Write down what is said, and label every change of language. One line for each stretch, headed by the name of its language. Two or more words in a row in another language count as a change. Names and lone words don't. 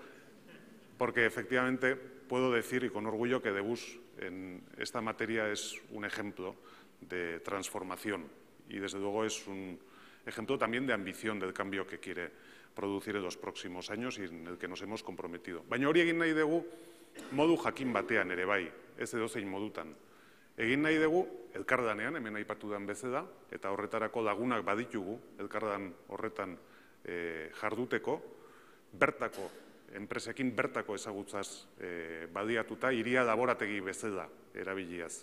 Spanish: Porque efectivamente puedo decir, y con orgullo, que Debus en esta materia es un ejemplo de transformación y desde luego es un ejemplo también de ambición del cambio que quiere producir en los próximos años y en el que nos hemos comprometido.
Basque: Baina hori egin nahi dugu modu jakin batean ere bai, ez edozein modutan. Egin nahi dugu elkardanean, hemen aipatu den bezala, eta horretarako lagunak baditugu elkardan horretan jarduteko, bertako enpresekin bertako ezagutzaz baliatuta, hiria laborategi bezala erabiliaz.